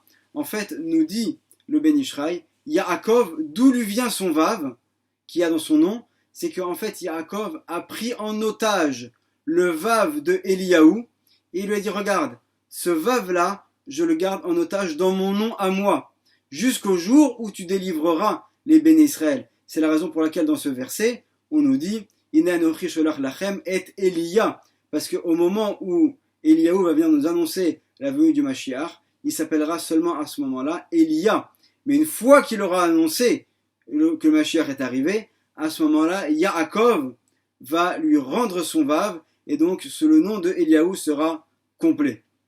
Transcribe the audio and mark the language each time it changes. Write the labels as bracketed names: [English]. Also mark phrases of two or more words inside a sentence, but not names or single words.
[French] En fait nous dit le Ben Ishraï, Yaakov, d'où lui vient son Vav, qui a dans son nom, c'est qu'en fait Yaakov a pris en otage le Vav de Eliyahu, et il lui a dit, regarde, ce Vav-là, je le garde en otage dans mon nom à moi, jusqu'au jour où tu délivreras les [Hebrew] בני ישראל. [French] C'est la raison pour laquelle dans ce verset, on nous dit, [Hebrew] הנה אנכי שולח לכם את אליה, [French] parce qu'au moment où Eliyahu va venir nous annoncer la venue du Mashiach, il s'appellera seulement à ce moment-là Elia. Mais une fois qu'il aura annoncé que le Mashiach est arrivé, à ce moment-là, Yaakov va lui rendre son Vav, et donc le nom de Eliyahu sera complet.